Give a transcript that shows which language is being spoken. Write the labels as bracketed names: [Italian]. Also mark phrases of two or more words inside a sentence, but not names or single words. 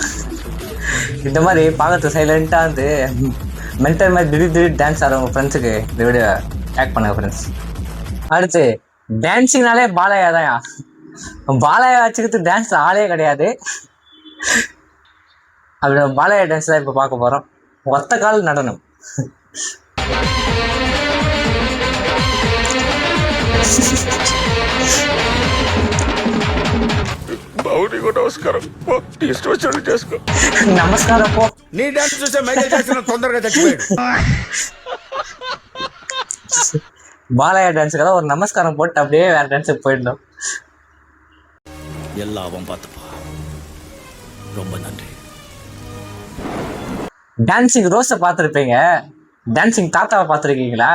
[Tamil] இந்த மாதிரி பார்க்கறது சைலண்டா வந்து மென்டல் மாதிரி திடீர் டான்ஸ் ஆடுறவங்க ஃப்ரெண்ட்ஸுக்கு இந்த வீடியோ ஆக்ட் பண்ணுங்க ஃப்ரெண்ட்ஸ். அடுத்து டான்ஸிங்னாலே பாலையா தான். பாலையா வச்சுக்கிறது டான்ஸ் ஆளே கிடையாது. அப்படி பாலையா டான்ஸ் தான் இப்போ பார்க்க போகிறோம். ஒத்த கால் நடனம். [Telugu] నమస్కారం పో. నీ డాన్స్ చూసే మైకేల్ జాక్సన్ తొందరగా చచ్చిపోయాడు. [Tamil] பாலையா டான்ஸ் కదా ஒரு நமஸ்காரம் போட்டு அப்படியே வேற டான்ஸுக்கு போயிடணும். எல்லாவும் பார்த்துப்பா, ரொம்ப நன்றி. டான்சிங் ரோஸை பார்த்துருப்பீங்க, டான்சிங் தாத்தாவை பார்த்துருக்கீங்களா?